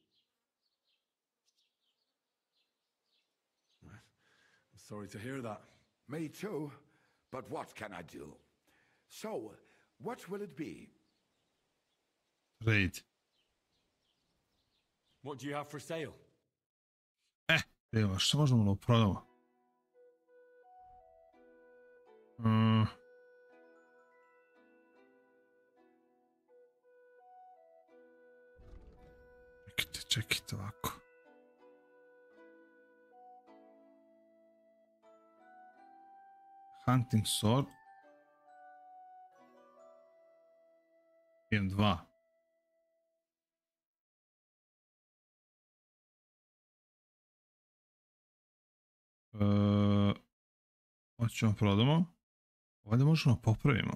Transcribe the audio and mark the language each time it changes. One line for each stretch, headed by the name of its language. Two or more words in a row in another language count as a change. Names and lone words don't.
English: I'm sorry to hear that. Me too. But what can I do? So, what will it be? Raid. What do you have for sale?
Bosnian: Evo, što možemo da prodamo? Čekajte ovako.
English: Hunting sword.
Bosnian: Imam 2. Hoćemo prodamo. Ovdje možemo popravimo.